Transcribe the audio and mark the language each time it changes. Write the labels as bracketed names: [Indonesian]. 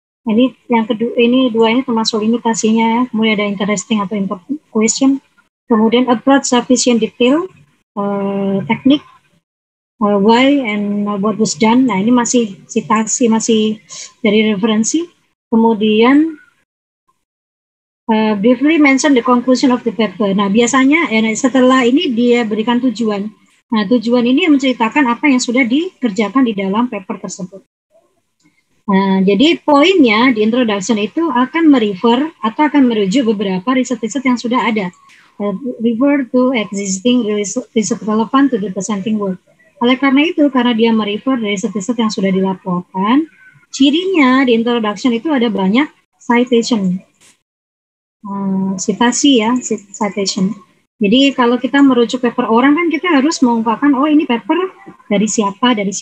[Indonesian] Ini yang kedua, ini dua ini termasuk limitasinya ya. [English] Kemudian ada interesting atau important question, kemudian approach sufficient detail, teknik, why and what was done. [Indonesian] Nah, ini masih citasi, masih dari referensi. [English] Kemudian briefly mention the conclusion of the paper. [Indonesian] Nah, biasanya setelah ini dia berikan tujuan. Nah, tujuan ini menceritakan apa yang sudah dikerjakan di dalam paper tersebut. Nah, jadi poinnya di introduction itu akan merefer atau akan merujuk beberapa riset-riset yang sudah ada. [English] Refer to existing riset relevant to the presenting work. [Indonesian] Oleh karena itu, karena dia merefer dari riset-riset yang sudah dilaporkan, cirinya di introduction itu ada banyak citation. Citasi ya, citation. Jadi kalau kita merujuk paper orang kan kita harus mengungkapkan, oh ini paper dari siapa.